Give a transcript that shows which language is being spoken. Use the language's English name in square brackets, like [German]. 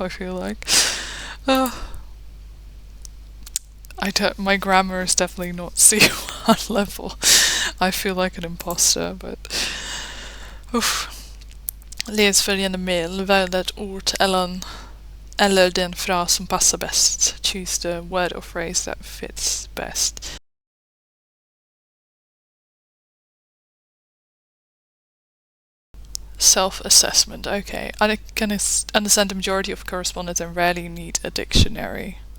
[English] I feel like my grammar is definitely not C1 level. I feel like an imposter, but [Swedish] läs följande mail. Välj ett ord eller den fras som passar bäst. [English] Choose the word or phrase that fits best. Self-assessment. Okay. I can understand the majority of correspondence and rarely need a dictionary.